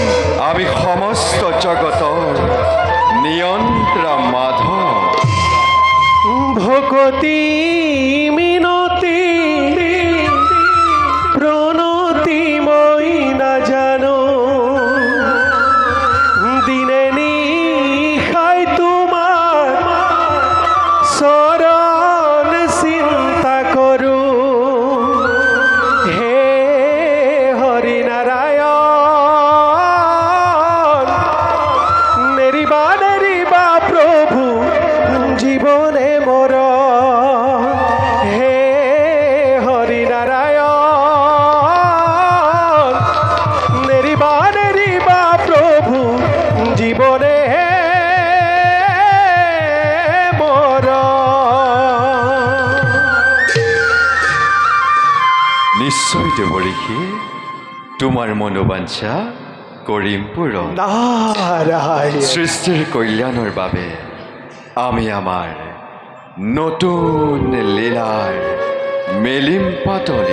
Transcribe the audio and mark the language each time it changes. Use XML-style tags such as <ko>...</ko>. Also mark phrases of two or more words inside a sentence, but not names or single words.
<as>আমি সমস্ত জগতৰ নিয়ন্ত্ৰা মাধৱ। ভকতি মিনতি প্রণতি মই না জানো, দিনে নিশাই তোমার শরণ চিন্তা করু। হে হরি নারায়ণ, নেরিবা নেরিবা প্রভু জীবনে মোর। হে হরি নারায়ণ, নেরিবা নেরিবা প্রভু জীবনে মোর। নিশ্চয় দেৱ ঋষি, তোমাৰ মনোবাঞ্ছা কৰিম পূৰণ। নারায়ণ, সৃষ্টিৰ কল্যাণৰ বাবে আমি আমাৰ নতুন লীলাৰ মেলিম পাতনি।</as>